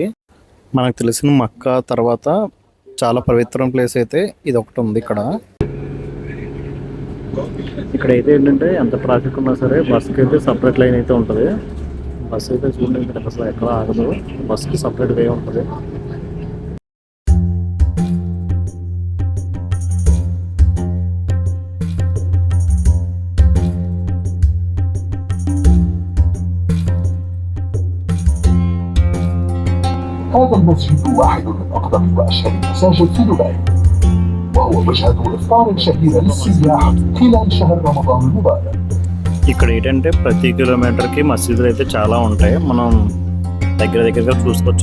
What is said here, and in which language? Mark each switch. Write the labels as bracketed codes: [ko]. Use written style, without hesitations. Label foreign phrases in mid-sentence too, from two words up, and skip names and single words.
[te] మనకు తెలిసిన మక్కా తర్వాత చాలా పవిత్రమైన ప్లేస్ అయితే ఇది ఒకటి ఉంది. ఇక్కడైతే ఏంటంటే ఎంత ట్రాఫిక్ ఉన్నా సరే బస్కి అయితే [en] separate line [te] అయితే ఉంటుంది. బస్సు అయితే చూడండి అసలు ఎక్కడ ఆగదు. బస్కి [en] separate way [te] ఉంటుంది. [ar] هذا المسجد واحد من أقدم وأشهر المساجد في دبي، وهو وجهة إفطار شهيرة للسياح خلال شهر رمضان المبارك. [te] ఇక్కడ ఏంటంటే ప్రతి కిలోమీటర్కి మసీదులు అయితే చాలా ఉంటాయి. మనం దగ్గరగా చూసుకోవచ్చు.